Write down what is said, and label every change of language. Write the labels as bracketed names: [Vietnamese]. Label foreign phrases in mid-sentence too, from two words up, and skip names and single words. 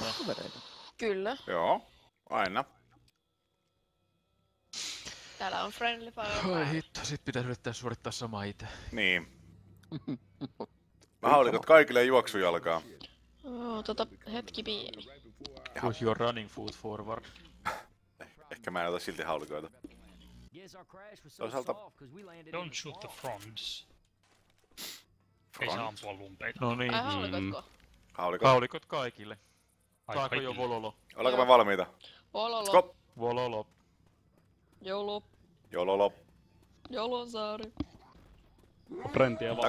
[Finnish] muna. kavereita. Kyllä. Joo. Aina. Täällä on [English] friendly fire. [Finnish] Oi hitto, sit pitäis yrittää suorittaa sama ite. Niin. Mä haulikot kaikille juoksujalkaa. Hetki pieni. [English] Push your running foot forward. [Finnish] Ehkä mä en ota silti haulikoita. Toisaalta [English] Don't shoot the fronts. [Finnish] Ei saa ampua lumpeita. No niin. Ai haulikotko? haulikot. Haulikot kaikille. Ai Saako jo kaikille. vololo? Ollaanko me valmiita? Ololo. Skop. Vololo. Jolo. Jololo. Jolonsaari. Frentiä vaan.